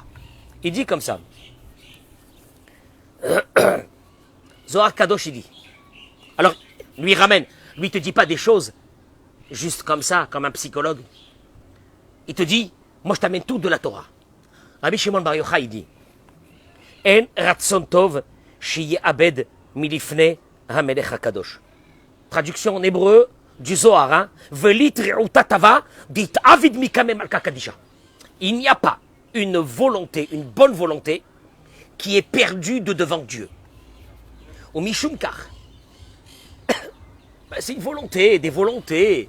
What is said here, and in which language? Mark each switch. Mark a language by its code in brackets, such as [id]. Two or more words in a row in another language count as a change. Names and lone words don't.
[fr] Il dit comme ça. Zohar Kadosh, il dit. Alors, lui ramène. Lui, il te dit pas des choses juste comme ça, comme un psychologue. Il te dit, moi, je t'amène tout de la Torah. Rabbi Shimon Bar Yochai, il dit, [he] אין רצון טוב שיהיה אבד מלפני המלך הקדוש. [fr] Traduction en hébreu du Zohar, hein? Il n'y a pas une volonté, une bonne volonté, qui est perdue de devant Dieu. Au Mishumkar. C'est une volonté, des volontés.